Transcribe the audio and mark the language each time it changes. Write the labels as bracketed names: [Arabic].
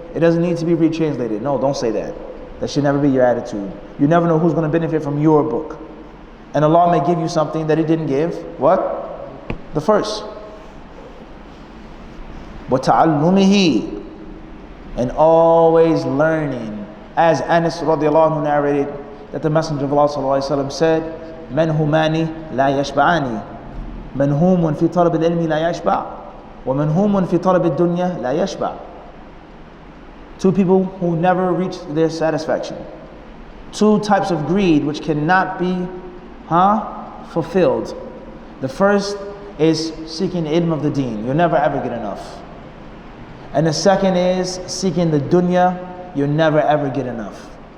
[English] It doesn't need to be retranslated. No, don't say that. That should never be your attitude. You never know who's going to benefit from your book. And Allah may give you something that He didn't give. What? The first. وَتَعَلُّمِهِ, and always learning. As Anas radiallahu anhu narrated, that the Messenger of Allah sallallahu alaihi wasallam said, [Arabic] مَنْ هُمَانِ لَا يَشْبَعَانِ مَنْهُومٌ فِي طَلَبِ الْعِلْمِ لَا يَشْبَعُ [English] وَمَنْهُومٌ فِي طَلَبِ الدُّنْيَا لَا يَشْبَعُ. Two people who never reach their satisfaction. Two types of greed which cannot be fulfilled. The first is seeking the ilm of the deen. You'll never ever get enough. And the second is seeking the dunya. You'll never ever get enough.